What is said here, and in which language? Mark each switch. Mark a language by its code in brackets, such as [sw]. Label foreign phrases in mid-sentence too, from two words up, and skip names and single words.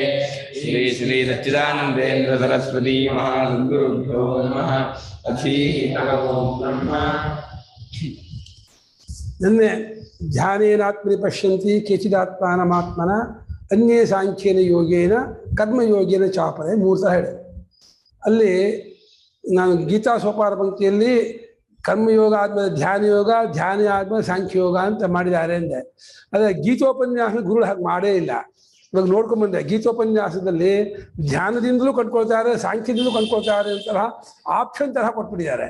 [sa] श्री श्री सच्चिदानन्देन्द्र सरस्वती महासद्गुरुभ्यो नमः। ब्रह्मा नन्ने ध्यानेनात्मनि पश्यन्ति केचिदात्मानमात्मन अन्ये सांख्येन योगेन कर्मयोगेन ಚಾಪರೆ [kn] ಮೂರು ಸಲ ಹೇಳಿದೆ. ಅಲ್ಲಿ ನಾನು ಗೀತಾ ಸೋಪಾನ ಪಂಕ್ತಿಯಲ್ಲಿ ಕರ್ಮಯೋಗ ಆದ್ಮೇಲೆ ಧ್ಯಾನ ಯೋಗ, ಧ್ಯಾನ ಆದ್ಮೇಲೆ ಸಾಂಖ್ಯಯೋಗ ಅಂತ ಮಾಡಿದ್ದಾರೆ ಅಂದೆ. ಆದರೆ ಗೀತೋಪನ್ಯಾಸ ಗುರುಗಳು ಹಾಗೆ ಮಾಡೇ ಇಲ್ಲ. ಇವಾಗ ನೋಡ್ಕೊಂಡ್ಬಂದೆ, ಗೀತೋಪನ್ಯಾಸದಲ್ಲಿ ಧ್ಯಾನದಿಂದಲೂ ಕಂಡ್ಕೊಳ್ತಾರೆ, ಸಾಂಖ್ಯದಿಂದಲೂ ಕಂಡ್ಕೊಳ್ತಾರೆ ಅಂತಹ ಆಪ್ಷನ್ ತರಹ ಕೊಟ್ಬಿಟ್ಟಿದ್ದಾರೆ.